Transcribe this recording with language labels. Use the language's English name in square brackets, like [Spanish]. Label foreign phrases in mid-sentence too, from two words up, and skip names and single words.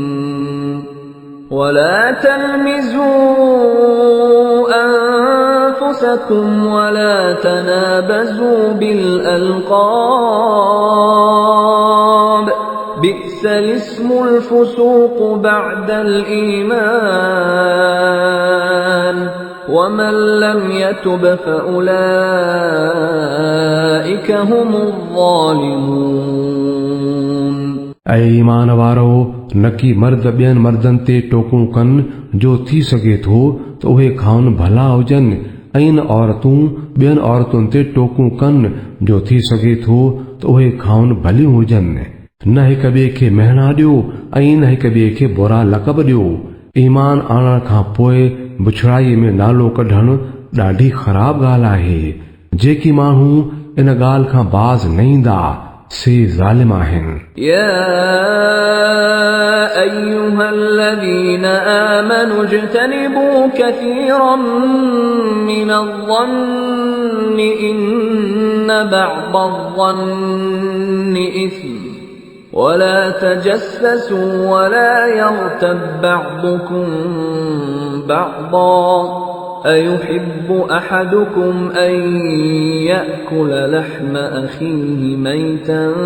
[Arabic] ولا تلمزوا أنفسكم ولا تنابزوا بالألقاب بئس الاسم الفسوق بعد الإيمان ومن لم يتب فأولئك هم الظالمون। [Sindhi] ऐं ईमान वारो नकी मर्द ॿियनि मर्दनि ते टोकूं कनि जो थी सघे थो त उहे खाउन भला हुजनि ऐं न औरतूं ॿियनि औरतुनि ते टोकूं कनि जो थी सघे थो त उहे खाउन भलियूं हुजनि। न हिक ॿिए खे महणा ॾियो ऐं न हिक ॿिए खे बुरा लक़ब ॾियो। ईमान आणण खां पोइ बुछड़ाईअ में नालो कढणु ॾाढी ख़राब ॻाल्हि आहे। जेकी माण्हू इन ॻाल्हि खां बाज़ न ईंदा से ज़ालिम आहिनि। [Arabic] يا أيها الذين آمنوا اجتنبوا كثيرا من الظن إن بعض الظن إثم ولا تجسسوا ولا يغتب بعضكم بعضا أيحب أحدكم أن يأكل لحم أخيه ميتا